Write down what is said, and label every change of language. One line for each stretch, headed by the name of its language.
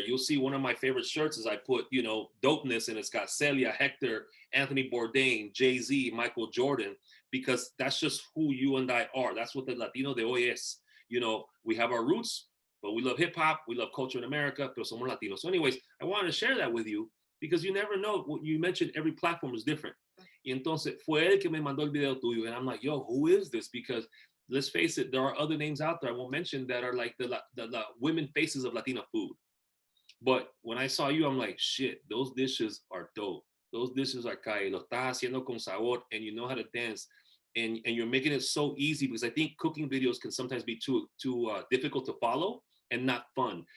English: You'll see one of my favorite shirts is I put dopeness and it's got Celia, Hector, Anthony Bourdain, Jay-Z, Michael Jordan, because that's just who you and I are. That's what the Latino
Spanish: de hoy es.
English: We have our roots, but we love hip hop, we love culture in America,
Spanish: pero somos Latinos.
English: So, anyways, I wanted to share that with you because you never know. What you mentioned, every platform is different.
Spanish: Y entonces fue él que me mandó el video tuyo,
English: and I'm like, yo, who is this? Because let's face it, there are other names out there I won't mention that are like the women faces of Latina food. But when I saw you, I'm like, shit, those dishes are dope. Those dishes are calle.
Spanish: Lo estás haciendo con sabor,
English: and you know how to dance, and you're making it so easy because I think cooking videos can sometimes be too difficult to follow and not fun.